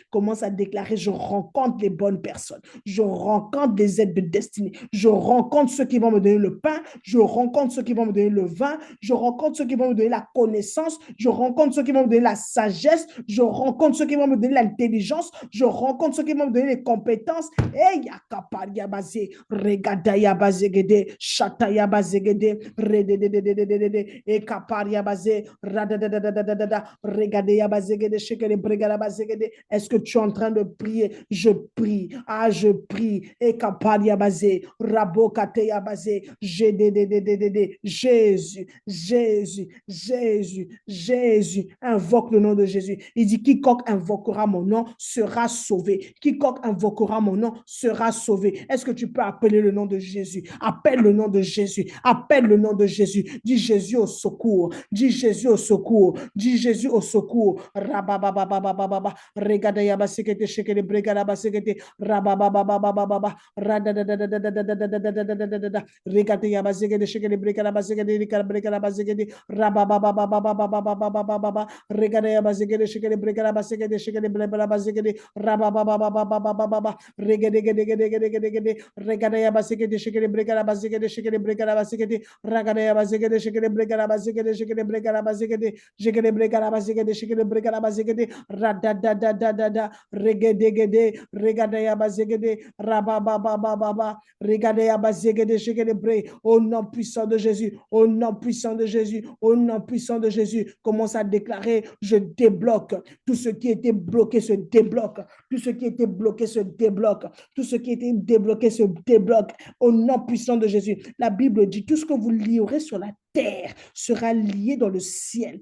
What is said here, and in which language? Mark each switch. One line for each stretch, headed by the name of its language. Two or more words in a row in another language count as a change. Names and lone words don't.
French: Commence à déclarer, je rencontre les bonnes personnes, je rencontre des aides de destinée, je rencontre ceux qui vont me donner le pain, je rencontre ceux qui vont me donner le vin, je rencontre ceux qui vont me donner la connaissance, je rencontre ceux qui vont me donner la sagesse, je rencontre ceux qui vont me donner l'intelligence, je rencontre ceux qui vont me donner les compétences. Hey, yakaparia basé, regadaya basegede, chataya basegede, redededededede, et kaparia basé, radadadadadada, regadaya basegede, shekele bregala basegede. Est-ce que tu es en train de prier? Je prie. Ah, je prie. Et kaparia basé, rabokateya basé, Jésus, Jésus, Jésus, Jésus. Invoque le nom de Jésus. Il dit, quiconque invoquera mon nom sera sauvé. Quiconque invoquera mon nom sera sauvé. Est-ce que tu peux appeler le nom de Jésus? Appelle le nom de Jésus. Appelle le nom de Jésus. Dis Jésus au secours. Dis Jésus au secours. Dis Jésus au secours. Rababababababa. Regada yabasekete shekele bregada basekete. Rababababababa. Radadadadadadadadadadadadadada. Regada yabasekete shekele bregada basekete. Bregada basekete. Rabababababababababa. Regada yabasekete shekele bregada basekete. Shekele bregada basekete. Rabababababababa. Regedegedegedegedegede. Regada yabasekete shekele bregada basekete. Shekele bregada basekete. Ragada yabasekete shekele bregada basekete. Shekele bregada basekete. Shekele bregada basekete. Shekele bregada basekete. Radadadadadada. Regedegede. Regada yabasekete. Rabababababa. Regada yabasekete shekele bre. Au nom puissant de Jésus. Au nom puissant de Jésus. Au nom puissant de Jésus. Commence à déclarer, je débloque. Tout ce qui était bloqué se débloque. Tout ce qui était bloqué se débloque. Tout ce qui était débloqué se débloque. Au nom puissant de Jésus. La Bible dit, tout ce que vous lierez sur la terre sera lié dans le ciel.